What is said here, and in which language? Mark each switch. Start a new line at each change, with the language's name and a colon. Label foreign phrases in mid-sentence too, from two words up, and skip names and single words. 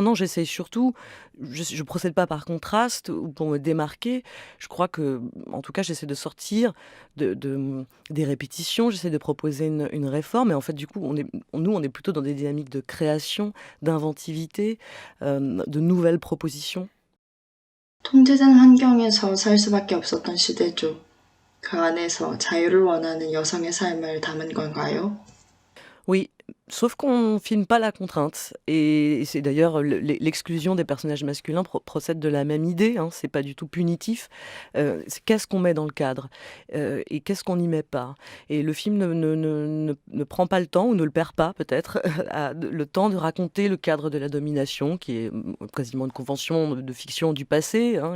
French: Non, j'essaie surtout, je procède pas par contraste ou pour me démarquer. Je crois que, en tout cas, j'essaie de sortir des répétitions, j'essaie de proposer une réforme. Et en fait, du coup, on est plutôt dans des dynamiques de création, d'inventivité, de nouvelles propositions.
Korean: 통제된 환경에서 살 수밖에 없었던 시대죠. 그 안에서 자유를 원하는 여성의 삶을 담은 건가요?
French: Oui, sauf qu'on filme pas la contrainte, et c'est d'ailleurs l'exclusion des personnages masculins procède de la même idée, hein, c'est pas du tout punitif. C'est qu'est-ce qu'on met dans le cadre, et qu'est-ce qu'on n'y met pas. Et le film ne prend pas le temps, ou ne le perd pas peut-être, le temps de raconter le cadre de la domination, qui est quasiment une convention de fiction du passé, hein.